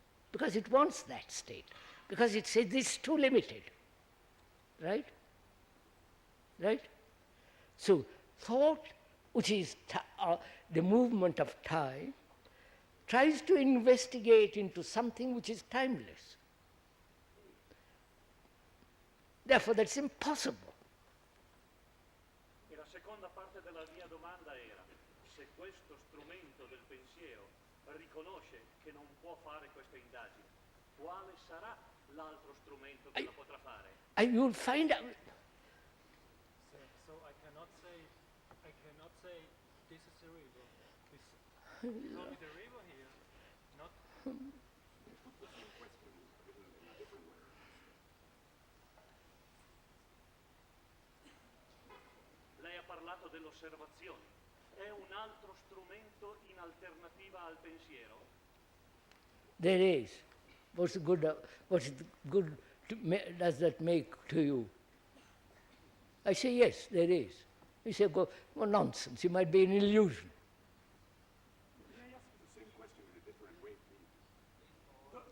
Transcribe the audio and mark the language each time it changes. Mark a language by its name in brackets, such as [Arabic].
[English] Because it wants that state. Because it says this is too limited. Right? Right? So, thought, which is the movement of time, tries to investigate into something which is timeless. Therefore, that's impossible. [Italian] E la seconda parte della mia domanda era se questo strumento del pensiero riconosce che non può fare questa indagine, quale sarà l'altro strumento che la potrà fare? [English] You'll find out. So I cannot say this is the river. It's only the river here, not. [Italian] Lei ha parlato dell'osservazione. È un altro strumento in alternativa al pensiero? [English] There is. What's good does that make to you? I say, yes, there is. You say, well, nonsense, it might be an illusion. May I ask you the same question in a different way, please?